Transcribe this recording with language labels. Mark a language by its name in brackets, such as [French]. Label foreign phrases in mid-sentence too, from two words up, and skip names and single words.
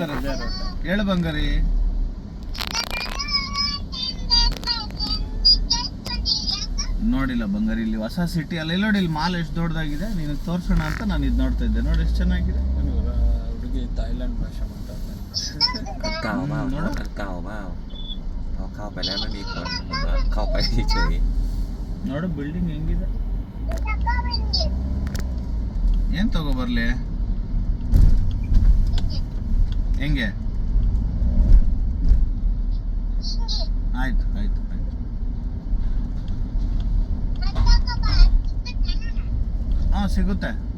[Kannada] ಬಂಗಾರಿ ಹೇಳು ಬಂಗಾರಿ. ನೋಡಿಲ್ಲ ಬಂಗಾರಿ, ಇಲ್ಲಿ ಹೊಸ ಸಿಟಿ ಅಲ್ಲ. ಇಲ್ಲಿ ನೋಡಿ, ಇಲ್ಲಿ ಮಾಲ್ ಎಷ್ಟು ದೊಡ್ಡದಾಗಿದೆ. ನೀನು ತೋರ್ಸೋಣ ಅಂತ ನಾನು ಇದು ನೋಡ್ತಾ ಇದ್ದೆ. ನೋಡಿ ಎಷ್ಟು ಚೆನ್ನಾಗಿದೆ. ಹುಡುಗಿ ಥಾಯ್ಲೆಂಡ್ ಭಾಷೆ ಮಾತಾಡ್ತಾನೆ. [Thai] เข้าไปแล้วไม่มีคนเข้าไปเฉย [Kannada] ನೋಡು ಬಿಲ್ಡಿಂಗ್ ಹೆಂಗಿದೆ. ಏನ್ ತಗೋಬರ್ಲಿ? ಹೆಂಗೆ? ಆಯ್ತು ಆಯ್ತು ಆಯ್ತು. ಹಾಂ ಸಿಗುತ್ತೆ.